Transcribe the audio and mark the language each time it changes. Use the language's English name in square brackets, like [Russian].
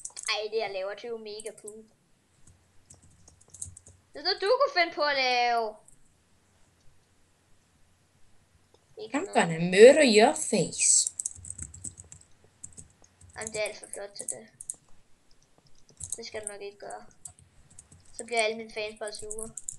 [Danish] Ej, det jeg laver, det er jo mega poop. Det er noget, du kunne finde på at lave. [English] I'm gonna murder your face. [Danish] Jamen, det er alt for flot til det. Det skal du nok ikke gøre. Så bliver alle mine fans bare sure.